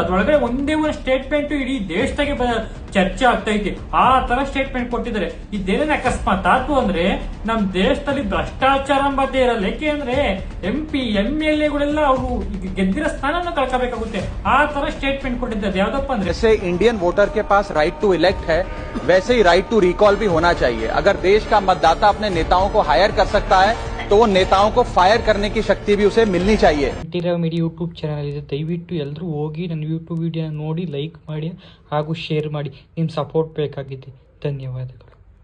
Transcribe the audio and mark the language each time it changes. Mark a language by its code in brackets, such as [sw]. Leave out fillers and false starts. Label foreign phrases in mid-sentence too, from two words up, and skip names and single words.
[kn] ಅದ್ರೊಳಗಡೆ ಒಂದೇ ಒಂದು ಸ್ಟೇಟ್ಮೆಂಟ್ ಇಡೀ ದೇಶದಾಗೆ ಚರ್ಚೆ ಆಗ್ತಾ ಐತಿ. ಆ ತರ ಸ್ಟೇಟ್ಮೆಂಟ್ ಕೊಟ್ಟಿದ್ದಾರೆ. ಇದೇನೇನು ಅಕಸ್ಮಾತ್ ಆತು ಅಂದ್ರೆ ನಮ್ ದೇಶದಲ್ಲಿ ಭ್ರಷ್ಟಾಚಾರ ಎಂಬತ್ತೇ ಇರಲ್ಲ. ಯಾಕೆಂದ್ರೆ MP MLA ಗಳೆಲ್ಲ ಅವರು ಗೆದ್ದಿರೋ ಸ್ಥಾನನ ಕಳ್ಕೋಬೇಕಾಗುತ್ತೆ. ಆ ತರ ಸ್ಟೇಟ್ಮೆಂಟ್ ಕೊಟ್ಟಿದ್ದಾರೆ. ಯಾವ್ದಪ್ಪ ಅಂದ್ರೆ [hi] जैसे [en] Indian voter [hi] के पास [en] right to elect [hi] है, वैसे ही [en] right to recall [hi] भी होना चाहिए। अगर देश का मतदाता अपने नेताओं को हायर कर सकता है तो वो नेताओं को फायर करने की शक्ति भी उसे मिलनी चाहिए। [en] media YouTube channel [kn] ಇದೆ, ದಯವಿಟ್ಟು ಎಲ್ಲರೂ ಹೋಗಿ ನನ್ನ ಯೂಟ್ಯೂಬ್ ವಿಡಿಯೋ ನೋಡಿ ಲೈಕ್ ಮಾಡಿ ಹಾಗೂ ಶೇರ್ ಮಾಡಿ. ನಿಮ್ಮ ಸಪೋರ್ಟ್ ಬೇಕಾಗಿದೆ. ಧನ್ಯವಾದಗಳು.